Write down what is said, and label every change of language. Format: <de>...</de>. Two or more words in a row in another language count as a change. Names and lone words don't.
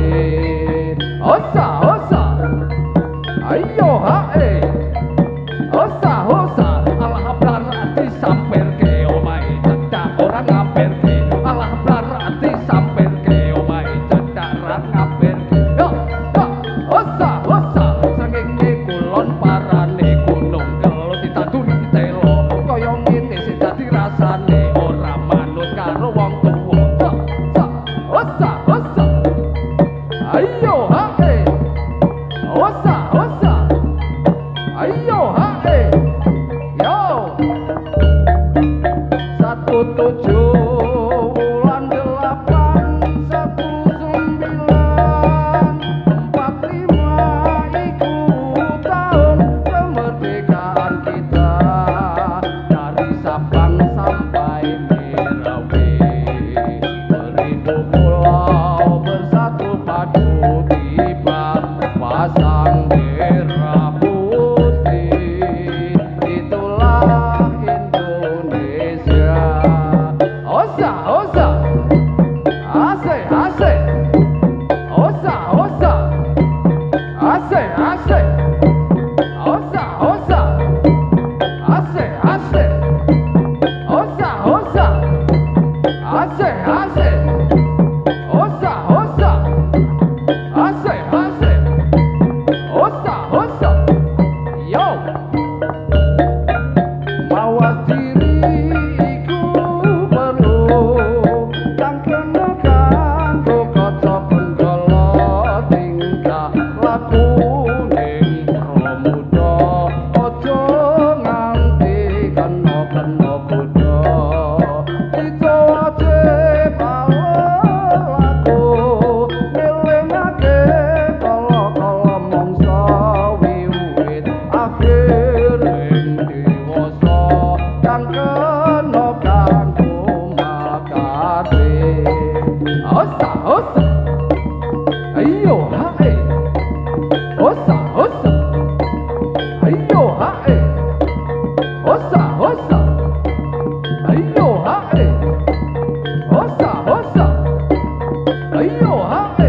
<jv>Osa osa ayo hae. Osa osa alah berarti samper ke omahe cedak ora ngaperke. Alah berarti samper ke omahe cedak ora ngaperke. Yo yo osa osa srengenge kulon parane gunung kelut ditanduri telo kaya ngene sing dadi rasane ora manut karo wong tuwa. Yo osa osa ayo hae. Osa osa ayo hae. Yo 17/8/1945 iku</jv> <id>tahun kemerdekaan kita dari Sabang sampai Merauke. Seribu pulau bersatu padu tiba pasang merah putih. Itulah Indonesia.</id> <jv>Osa osa asik asik. Osa osa asik asik. Osa osa asik asik. Osa osa asik asik. Osa osa asik asik. Osa osa yo mawas diriku perlu kang kena kanggo kaca penggala tingkah laku ning pramuda aja nganti kena godha kita ajib laku milingake kala-kala mangsa wiwit akhir ing dewasa kang kena kanggo makane. Osa osa ayo hae. Osa osa ayo hae. Osa osa ayo hae. Osa osa ayo hae.</jv>